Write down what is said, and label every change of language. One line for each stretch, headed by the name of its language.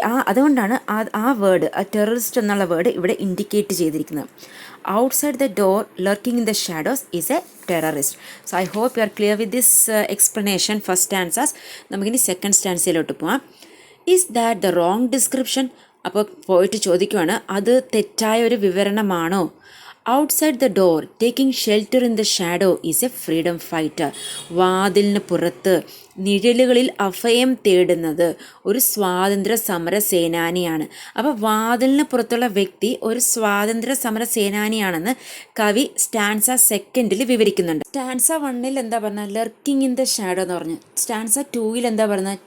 Malayalam: അതുകൊണ്ടാണ് ആ വേർഡ്, ആ ടെററിസ്റ്റ് എന്നുള്ള വേർഡ് ഇവിടെ ഇൻഡിക്കേറ്റ് ചെയ്തിരിക്കുന്നത്.
English: Outside the door, lurking in the shadows, is a terrorist. So I hope you are clear with this explanation. First stanzas.
Malayalam: നമുക്കിനി second സ്റ്റാൻസയിലോട്ട് പോവാം.
English: Is that the wrong description?
Malayalam: അപ്പോൾ പോയിട്ട് ചോദിക്കുവാണ്, അത് തെറ്റായ ഒരു വിവരണമാണോ?
English: Outside the door, taking shelter in the shadow, is a freedom fighter.
Malayalam: വാതിലിന് പുറത്ത് നിഴലുകളിൽ അഭയം തേടുന്നത് ഒരു സ്വാതന്ത്ര്യ സമര സേനാനിയാണ്. അപ്പോൾ വാതിലിന് പുറത്തുള്ള വ്യക്തി ഒരു സ്വാതന്ത്ര്യ സമര സേനാനിയാണെന്ന് കവി സ്റ്റാൻസ സെക്കൻഡിൽ വിവരിക്കുന്നുണ്ട്. സ്റ്റാൻസ 1 എന്താ പറഞ്ഞത്?
English: lurking in the shadow
Malayalam: എന്ന് പറഞ്ഞു. സ്റ്റാൻസ 2 എന്താ പറയുന്നത്?